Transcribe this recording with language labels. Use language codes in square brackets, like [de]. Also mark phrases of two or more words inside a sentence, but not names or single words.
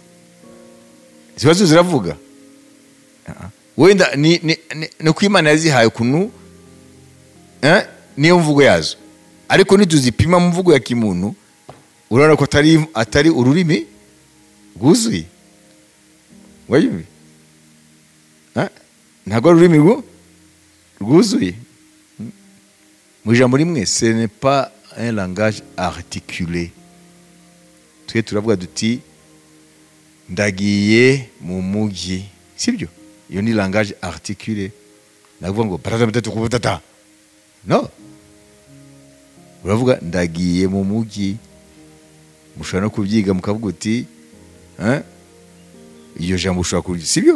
[rw] Zibazo ziravuga, wenda ni ko Imana yazihaye ukuntu niyo mvugo yazo, ariko nituzipima mu mvugo ya kimuntu urabona ko atari ururimi rwuzuye. Wayumvi? Ntabwo ari ururimi rwuzuye. Mu ijambo rimwe, [fr] ce n'est pas un langage articulé. [rw] Twe turavuga duti ndagiye mu mujyi, sibyo? Iyo ni [fr] langage articulé. [rw] Navuga ngo batata. No. Uravuga ndagiye mu mujyi, mushobora no kubyiga mukavuga uti iyo jambo ushobora kurya, sibyo?